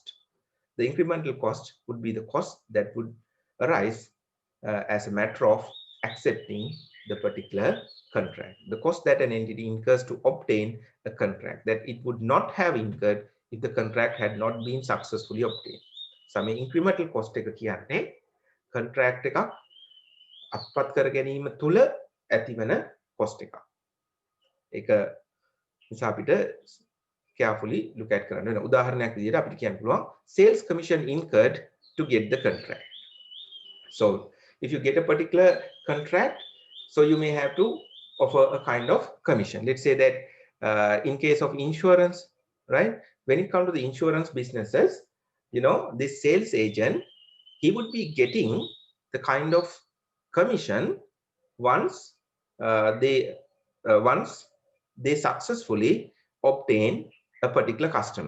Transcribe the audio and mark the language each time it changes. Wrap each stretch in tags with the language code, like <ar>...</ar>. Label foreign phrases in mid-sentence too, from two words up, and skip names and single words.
<en>The incremental cost would be the cost that would arise as a matter of accepting the particular contract. The cost that an entity incurs to obtain a contract that it would not have incurred if the contract had not been successfully obtained.</en> <si>So මේ</si> <en>incremental cost</en> <si>එක කියන්නේ contract එකක් අත්පත් කර ගැනීම තුල ඇතිවන cost එකක්. ඒක නිසා අපිට</si> <en>carefully look at</en> <si>කරන්න වෙනවා. උදාහරණයක් විදිහට අපිට කියන්න පුළුවන්</si> <en>sales commission incurred to get the contract. So if you get a particular contract, so you may have to offer a kind of commission. Let's say that in case of insurance, right? When it comes to the insurance businesses, you know, this sales agent, he would be getting the kind of commission once they successfully obtain a particular customer.</en>